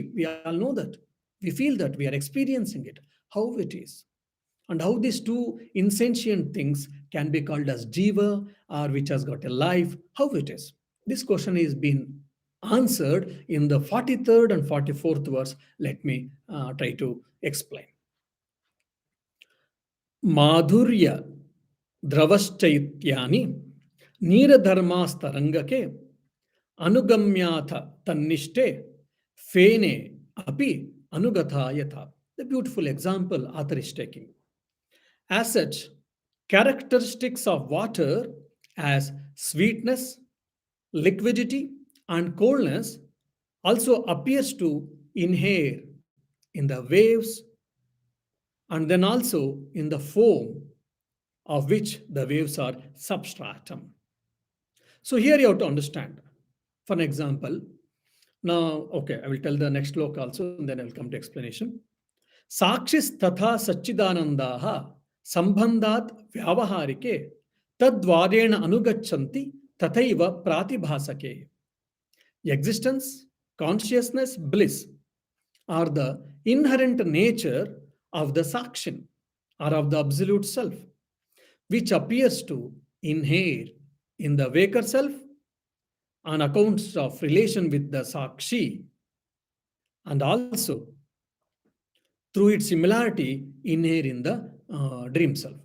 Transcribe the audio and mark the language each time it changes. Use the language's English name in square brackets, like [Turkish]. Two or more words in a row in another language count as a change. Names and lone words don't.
[English] We all know that. We feel that. We are experiencing it. How it is. And how these two insentient things can be called as jiva, or which has got a life. How it is. This question is being answered in the 43rd and 44th verse. Let me try to explain. [Sanskrit] माधुर्य द्रवश्चैत्यानि नीरधर्मास्तरङ्गके अनुगम्याथ तन्निष्ठे फेने अपि अनुगता यथा. [English] The beautiful example author is taking. As such, characteristics of water as sweetness, liquidity, and coldness also appears to inhere in the waves and then also in the foam of which the waves are substratum. So here you have to understand. For an example, now, okay, I will tell the next sloka also, and then I will come to explanation. [Sanskrit] साक्षिस् तथा सच्चिदानन्दः सम्बन्धात् व्यावहारिके तद्वारेण अनुगच्छन्ति तथैव प्रातिभासके. [English] Existence, consciousness, bliss are the inherent nature of the sakshin or of the absolute self, which appears to inhere in the waker self on account of relation with the sakshi, and also through its similarity inhere in the dream self.